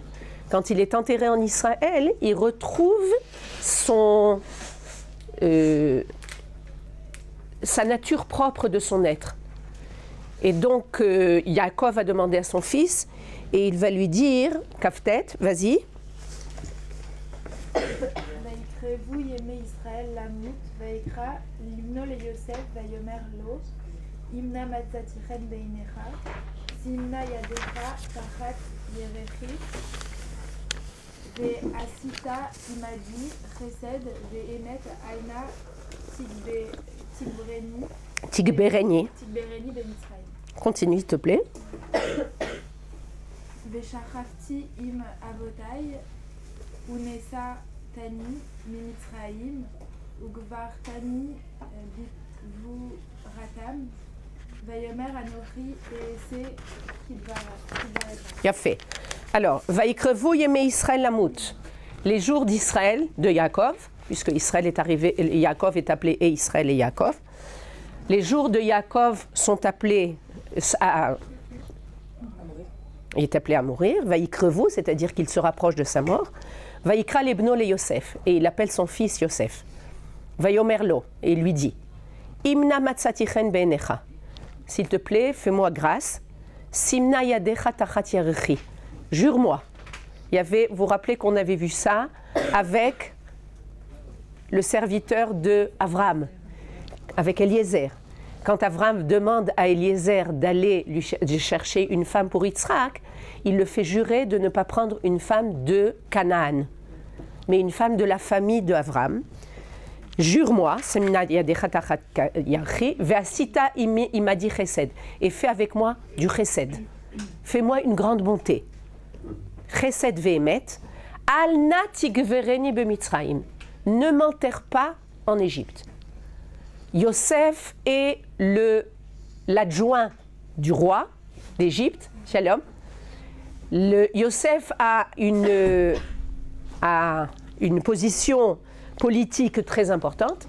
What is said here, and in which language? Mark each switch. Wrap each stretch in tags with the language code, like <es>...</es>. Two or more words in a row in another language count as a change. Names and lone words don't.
<fr>Quand il est enterré en Israël, il retrouve sa nature propre de son être. Et donc, Yaakov va demander à son fils, et il va lui dire, Kaftet, vas-y.</fr> <he>ויקרבו ימי ישראל למות, ויקרא לבנו ליוסף ויאמר לו אם נא מצאתי חן בעיניך שימנה ידך תחת ירכי ועשית עמדי חסד ואמת עינה תגברני במצרים.</he> <fr>Continue, s'il te plaît.</fr> <he>ושכבתי עם אבותיי ונשא תני ממצרים וגברתני בגבורתם ויאמר אנוכי אעשה כדברך.</he> <fr>Yafé. Alors,</fr> <he>ויקרבו ימי ישראל למות.</he> <fr>Les jours d'Israël, de Yaakov, puisque Israël est arrivé, Yaakov est appelé et Israël et Yaakov. Les jours de Yaakov sont appelés il est appelé à mourir. Vaïkrevu, c'est-à-dire qu'il se rapproche de sa mort.</fr> <he>ויקרא לבנו ליוסף,</he> <fr>et il appelle son fils Yosef.</fr> <he>ויאמר לו,</he> <fr>et il lui dit</fr> <he>אם נא מצאתי חן בעיניך.</he> <fr>s'il te plaît, fais-moi grâce.</fr> <he>שים נא ידך תחת ירכי.</he> <fr>Jure-moi. Vous vous rappelez qu'on avait vu ça avec le serviteur de Avram, avec Eliezer. Quand Avram demande à Eliezer d'aller lui chercher une femme pour Yitzhak, il le fait jurer de ne pas prendre une femme de Canaan, mais une femme de la famille de Avram. Jure-moi, et fais avec moi du chesed. Fais-moi une grande bonté.</fr> <he>חסד ואמת אל נא תקברני במצרים.</he> <fr>Ne m'enterre pas en Égypte. Yosef est l'adjoint du roi d'Égypte, Shalom. Yosef a une position politique très importante.</fr>